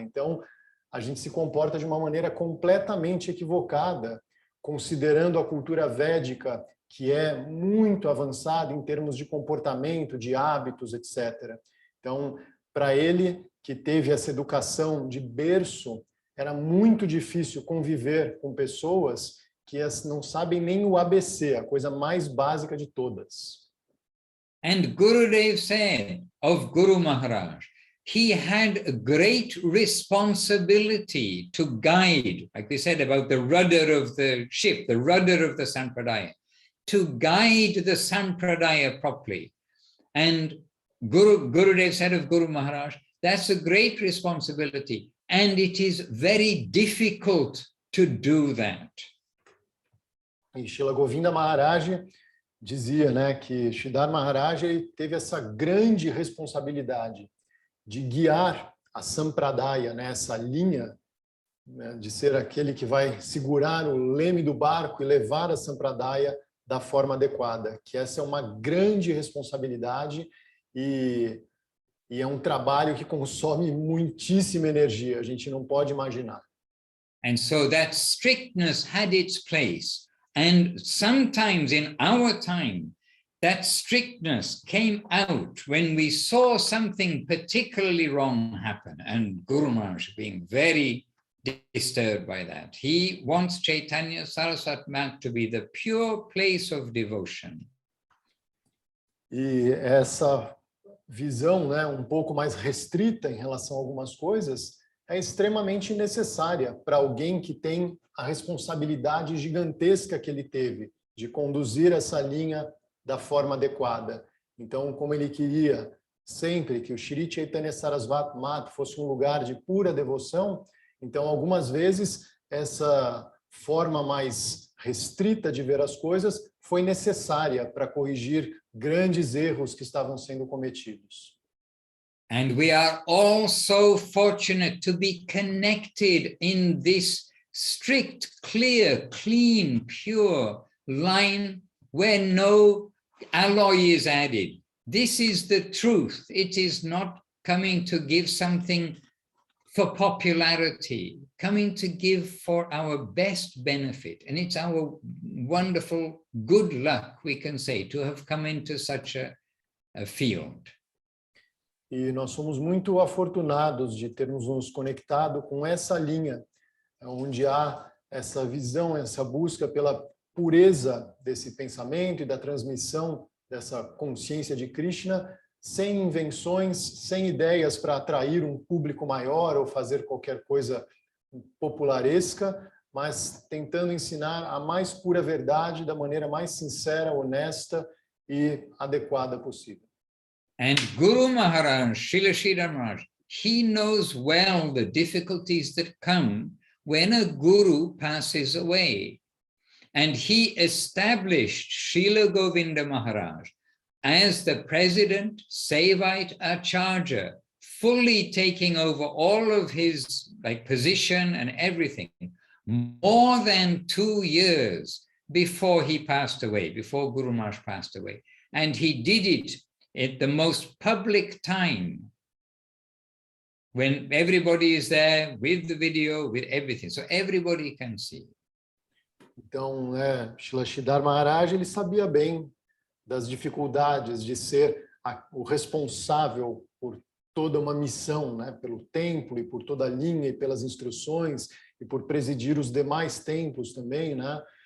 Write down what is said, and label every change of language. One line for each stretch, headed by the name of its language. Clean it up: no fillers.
Portuguese: Então, a gente se comporta de uma maneira completamente equivocada, considerando a cultura védica, que é muito avançada em termos de comportamento, de hábitos, etc. Então, para ele, que teve essa educação de berço, era muito difícil conviver com pessoas que não sabem nem o ABC, a coisa mais básica de todas.
English: And Gurudev said of Guru Maharaj, he had a great responsibility to guide, like we said about the rudder of the ship, the rudder of the Sampradaya, to guide the Sampradaya properly. And Gurudev said of Guru Maharaj, that's a great responsibility, and it is very difficult to do that.
Portuguese: E Srila Govinda Maharaj dizia, né, que Sridhar Maharaj ele teve essa grande responsabilidade de guiar a Sampradaya, né, essa linha, né, de ser aquele que vai segurar o leme do barco e levar a Sampradaya da forma adequada, que essa é uma grande responsabilidade e é um trabalho que consome muitíssima energia, a gente não pode imaginar.
English: And so that strictness had its place. And sometimes in our time, that strictness came out when we saw something particularly wrong happen, and Guru Maharaj being very disturbed by that. He wants Chaitanya Saraswati Math to be the pure place of devotion.
Portuguese: E essa visão, né, um pouco mais restrita em relação a algumas coisas, é extremamente necessária para alguém que tem a responsabilidade gigantesca que ele teve de conduzir essa linha da forma adequada. Então, como ele queria sempre que o Shri Chaitanya Saraswati Math fosse um lugar de pura devoção, então, algumas vezes, essa forma mais restrita de ver as coisas foi necessária para corrigir grandes erros que estavam sendo cometidos.
English: And we are all so fortunate to be connected in this strict, clear, clean, pure line where no alloy is added. This is the truth. It is not coming to give something for popularity, coming to give for our best benefit. And it's our wonderful good luck, we can say, to have come into such a field.
Portuguese: E nós somos muito afortunados de termos nos conectado com essa linha, onde há essa visão, essa busca pela pureza desse pensamento e da transmissão dessa consciência de Krishna, sem invenções, sem ideias para atrair um público maior ou fazer qualquer coisa popularesca, mas tentando ensinar a mais pura verdade da maneira mais sincera, honesta e adequada possível.
English: And Guru Maharaj, Srila Sridhar Maharaj, he knows well the difficulties that come when a guru passes away. And he established Srila Govinda Maharaj as the president, Sevite Acharya, fully taking over all of his position and everything, more than 2 years before he passed away, before Guru Maharaj passed away. And he did it at the most public time, when everybody is there with the video, with everything, so everybody can see.
Portuguese: Então, Srila Sridhar Maharaj, ele sabia bem das dificuldades de ser o responsável por toda uma missão, né, pelo templo e por toda a linha e pelas instruções e por presidir os demais templos também, né?